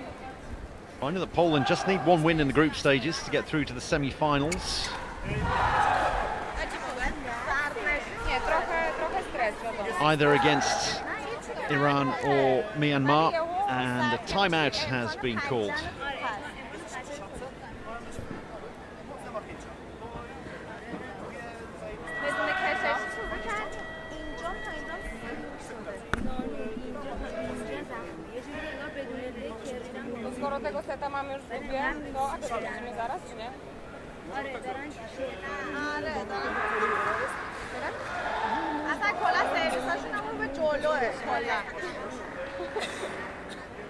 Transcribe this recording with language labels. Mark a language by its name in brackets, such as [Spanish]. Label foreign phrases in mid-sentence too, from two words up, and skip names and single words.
[English] I know that Poland just need one win in the group stages to get through to the semi-finals. Either against Iran or Myanmar, and a timeout has been called. [Polish] Skoro tego seta mamy już w dupie, to a to zobaczymy zaraz, czy nie? [Persian] اصلا کلا سرویساشون همون به جلوه کلا